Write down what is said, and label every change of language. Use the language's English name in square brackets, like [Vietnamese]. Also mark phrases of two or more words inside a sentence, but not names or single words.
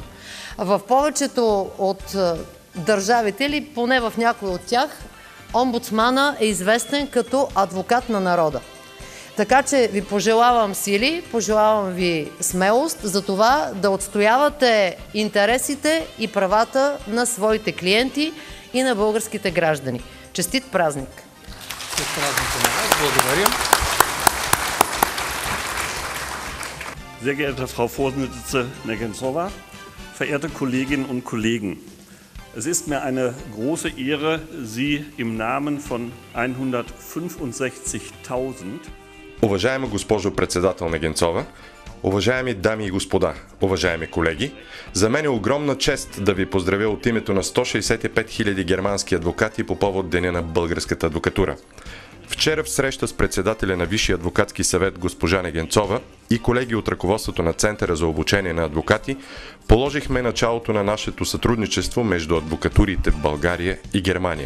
[Bulgarian] В повечето от държавите, или поне в някои от тях, омбудсмана е известен като адвокат на народа. Така че ви пожелавам сили, пожелавам ви смелост за това да отстоявате интересите и правата на своите клиенти и на българските граждани. Честит празник! Честит празник на вас! Благодаря! [German] Sehr geehrte Frau Vorsitzende Negenzova, verehrte Kolleginnen und Kollegen, es ist mir eine große Ehre, Sie im Namen von 165.000 [Bulgarian] Уважаема госпожо председател Негенцова, уважаеми дами и господа, уважаеми колеги, за мен е огромна чест да ви поздравя от името на 165 000 германски адвокати по повод Деня на българската адвокатура. Вчера в среща с председателя на Висшия адвокатски съвет госпожа Негенцова и колеги от ръководството на Центъра за обучение на адвокати положихме началото на нашето сътрудничество между адвокатурите в България и Германия.